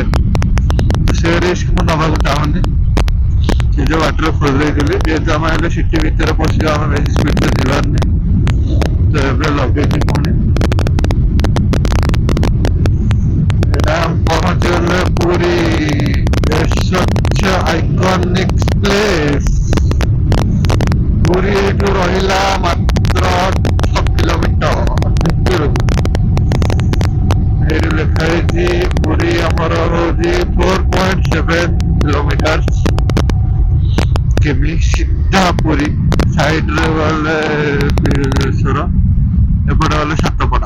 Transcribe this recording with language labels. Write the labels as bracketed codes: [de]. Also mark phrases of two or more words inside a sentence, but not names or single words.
[or] ସେ ରିସ୍କ ମୁଁ ନବାକୁ ଚାହୁଁନି। ନିଜ ବାଟରେ ଖୋଲି ଦେଇଥିଲି, ଯେହେତୁ ଆମେ ହେଲେ ସିଟି ଭିତରେ ପଶିବା, ଆମେ ବେଶୀ ସ୍ପିଡରେ ଯିବାନି। ତ ଏବେ ଲଗେଇଛି ପୁଣି। ଏଇଟା ପହଞ୍ଚିଗଲେ ପୁରୀ, [en] such a iconic place। [or] ପୁରୀ ଏଇଠୁ ରହିଲା ମାତ୍ର 6 କିଲୋମିଟର ଭିତରକୁ। ଏଇଠି ଲେଖା ହେଇଛି ପୁରୀ ଆମର ହଉଛି 4.7 କିଲୋମିଟର। କେମି ସିଧା ପୁରୀ, ସାଇଡରେ ଗଲେ ବିରଜେଶ୍ୱର, ଏପଟେ ଗଲେ ସାତପଡା।